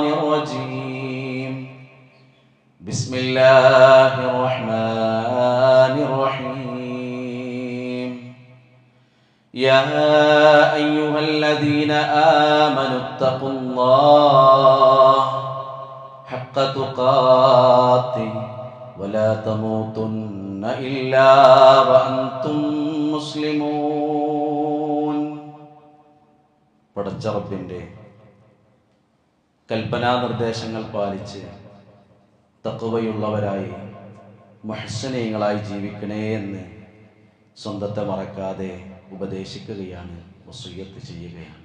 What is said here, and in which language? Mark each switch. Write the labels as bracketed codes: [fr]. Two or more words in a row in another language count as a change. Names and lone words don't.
[ar] الرجيم بسم الله الرحمن الرحيم يا أيها الذين آمنوا اتقوا الله حق تقاته ولا تموتن إلا وأنتم مسلمون. [ml] പടച്ച റബ്ബിൻ്റെ കൽപ്പനാ നിർദ്ദേശങ്ങൾ പാലിച്ച് തഖ്വയുള്ളവരായി മുഹ്സിനീങ്ങളായി ജീവിക്കണേ എന്ന് സ്വന്തത്തെ മറക്കാതെ ഉപദേശിക്കുകയാണ്, വസിയ്യത്ത് ചെയ്യുകയാണ്.